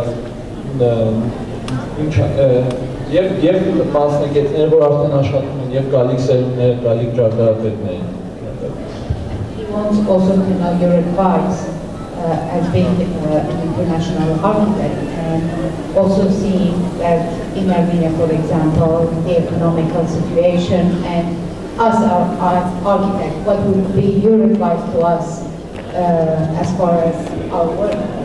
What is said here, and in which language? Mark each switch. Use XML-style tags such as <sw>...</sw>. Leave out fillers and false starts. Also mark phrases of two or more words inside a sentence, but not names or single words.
<hy>տակ, և մասնագետները, որ արդեն աշխատում են, և գալիք սերունդներ, գալիք ճարտարապետներ։</hy> <en>He wants also to know your advice as being an international architect, and also seeing that in Armenia, for example, the economical situation, and us, our architect, what would be your advice to us as far as our work?</en>